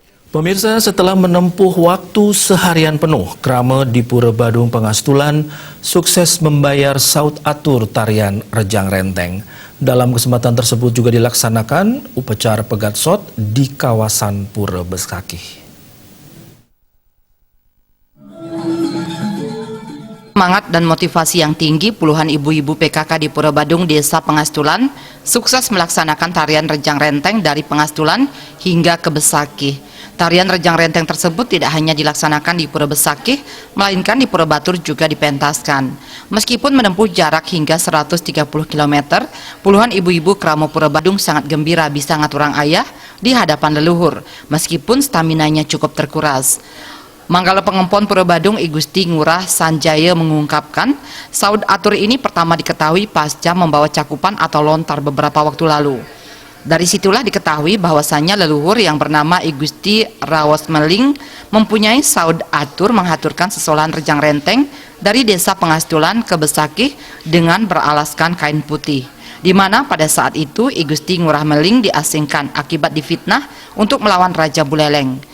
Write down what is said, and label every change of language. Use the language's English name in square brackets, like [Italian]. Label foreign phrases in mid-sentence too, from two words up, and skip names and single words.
[Indonesian] Pemirsa, setelah menempuh waktu seharian penuh, Krama di Pura Badung Pangastulan sukses membayar [Balinese] saud atur [Indonesian] tarian Rejang Renteng. Dalam kesempatan tersebut juga dilaksanakan upacara [Balinese] pegat sot [Indonesian] di kawasan Pura Besakih. Semangat dan motivasi yang tinggi, puluhan ibu-ibu PKK di Pura Badung, Desa Pangastulan, sukses melaksanakan tarian Rejang Renteng dari Pangastulan hingga ke Besakih. Tarian Rejang Renteng tersebut tidak hanya dilaksanakan di Pura Besakih, melainkan di Pura Batur juga dipentaskan. Meskipun menempuh jarak hingga 130 km, puluhan ibu-ibu Krama Pura Badung sangat gembira bisa [Balinese] ngaturang ayah [Indonesian] di hadapan leluhur, meskipun staminanya cukup terkuras. Manggala Pengempon Pura Badung I Gusti Ngurah Sanjaya mengungkapkan, [Balinese] saud atur [Indonesian] ini pertama diketahui pasca membawa cakupan atau lontar beberapa waktu lalu. Dari situlah diketahui bahwasannya leluhur yang bernama I Gusti Rawas Meling mempunyai [Balinese] saud atur [Indonesian] menghaturkan sesolahan Rejang Renteng dari Desa Pangastulan ke Besakih dengan beralaskan kain putih, di mana pada saat itu I Gusti Ngurah Meling diasingkan akibat difitnah untuk melawan Raja Buleleng.